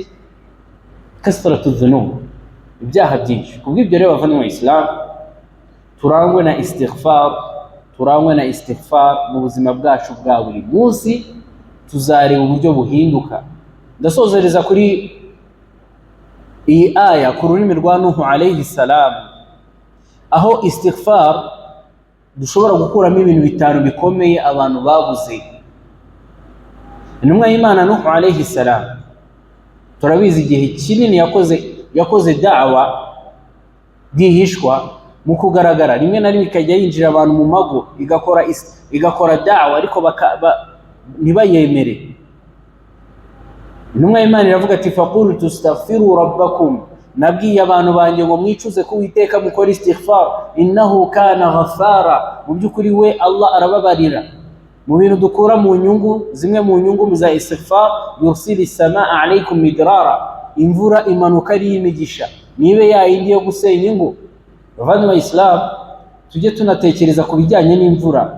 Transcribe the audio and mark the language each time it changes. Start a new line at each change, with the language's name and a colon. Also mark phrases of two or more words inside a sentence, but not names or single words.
Arabic: كثرة الذنوب,
Kinyarwanda: ibyaha byinshi. Kubw'ibyo rero bavanywe mu Islam, turangwe na istighfar mu buzima bwacu bwa buri munsi, tuzareba uburyo buhinduka. Ndasozereza kuri iyi aya ku rurimi rwa Nuhu
Arabic: عليه السلام,
Kinyarwanda: aho istighfar dushobora gukuramo ibintu bitanu bikomeye abantu babuze. Intumwa y'Imana Nuhu
Arabic: عليه السلام
Kinyarwanda: turabizi igihe kinini yakoze da'wa bwihishwa mu kugaragara, rimwe na rimwe ikajya yinjira abantu mu mago igakora da'wa ariko ntibayemere. Intumwa y'Imana iravuga ati
Arabic: فقلت استغفروا ربكم,
Kinyarwanda: nabwiye abantu banjye ngo mwicuze ku Uwiteka mukora istighfar,
Arabic: إنه كان غفارا,
Kinyarwanda: mu by'ukuri we Allah arababarira. Mu bintu dukura mu nyungu, zimwe mu nyungu za istighfar,
Arabic: يرسل السماء عليكم مدرارا,
Kinyarwanda: imvura imanuka ari imigisha, nibe yayindi yo gusenya ingo. Bavandimwe b'Islam, tujye tunatekereza ku bijyanye n'imvura.